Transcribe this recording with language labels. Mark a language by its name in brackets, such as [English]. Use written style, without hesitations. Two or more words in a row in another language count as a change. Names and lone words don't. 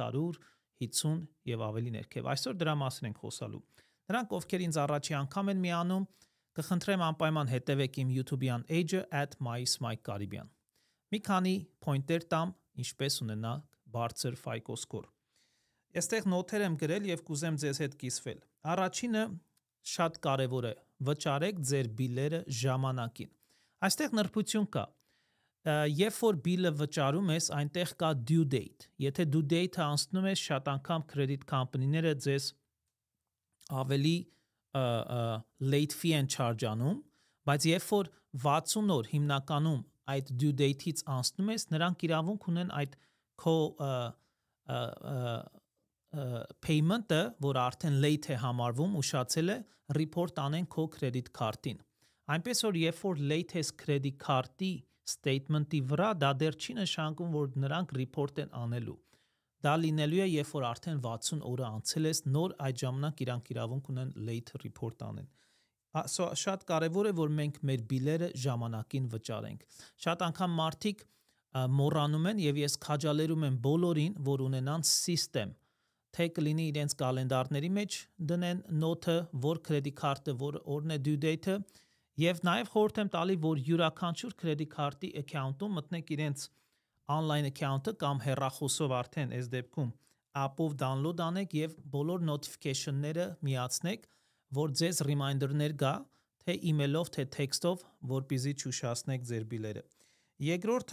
[Armenian] 650 եւ ավելի ներքև։ Այսօր դրա մասին ենք խոսալու։ Նրանք, ովքեր ինձ առաջի անգամ են միանում, կխնդրեմ անպայման հետևեք իմ YouTube-յան page-ը @myismycaribbean։ Մի քանի pointer տամ, ինչպես ունենալ բարձր [English] FICO score։ [Armenian] Այստեղ նոթեր եմ գրել եւ կուզեմ ձեզ հետ կիսվել։ Առաջինը շատ կարեւոր է, վճարեք ձեր բիլերը ժամանակին։ Այստեղ նրբություն կա։ Երբ որ բիլը վճարում ես, այնտեղ կա [English] due date։ [Armenian] Եթե [English] due date-ը [Armenian] անցնում է, շատ անգամ [English] credit company-ները [Armenian] ձեզ ավելի [English] late fee [Armenian] են charge անում, բայց երբ որ 60 օր հիմնականում այդ [English] due date-ից [Armenian] անցնում ես, նրանք իրավունք ունեն այդ քո payment-ը, որ արդեն late է համարվում, ուշացել է, report անեն քո [English] credit card-ին։ [Armenian] Այնպես որ երբ որ late ես [English] credit card-ի statement-ի [Armenian] վրա, դա դեռ չի նշանակում, որ նրանք report են անելու։ Դա լինելու է, երբ որ արդեն 60 օրը անցել ես, նոր այդ ժամանակ իրանք իրավունք ունեն [English] late report [Armenian] անեն։ Շատ կարևոր է, որ մենք մեր բիլերը ժամանակին վճարենք։ Շատ անգամ մարդիկ մոռանում են եւ ես քաջալերում եմ բոլորին, որ ունենան system, թե կլինի իրենց կալենդարների մեջ դնեն նոթը, որ [English] credit card-ը, [Armenian] որ օրն է [English] due date-ը, [Armenian] եւ նաեւ խորհուրդ եմ տալի, որ յուրաքանչյուր credit [English] card-ի account-ում [Armenian] մտնեք իրենց [English] online account-ը [Armenian] կամ հեռախոսով արդեն այս դեպքում [English] app-ով download [Armenian] անեք եւ բոլոր notification-ները միացնեք, որ ձեզ reminder-ներ գա, թե email-ով, թե text-ով, որպեսզի չուշացնեք ձեր բիլերը։ Երկրորդը